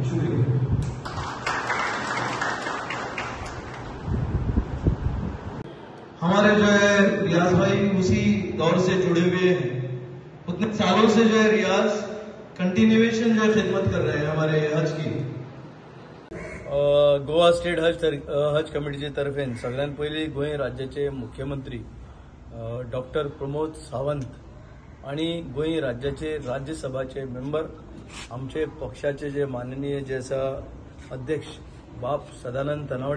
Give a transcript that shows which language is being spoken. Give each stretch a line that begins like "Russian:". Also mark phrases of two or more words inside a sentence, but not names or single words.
Hindi: शुक्रिया। हमारे जो है रियाज भाई उसी दौर से जुड़े हुए हैं, उतने सालों से जो है रियाज कंटिन्यूएशन जो है खिदमत कर रहे हैं हमारे हज की।
Konkani: गोवा स्टेट हज कमिटीचे तर्फेन सगळ्यात पयली गोंय राज्याचे मुख्यमंत्री डॉक्टर प्रमोद सावंत आणि गोंय राज्याचे राज्यसभाचे मेंबर आमचे पक्षाचे जे माननीय जे आसा अध्यक्ष बाब सदानंद तनावडे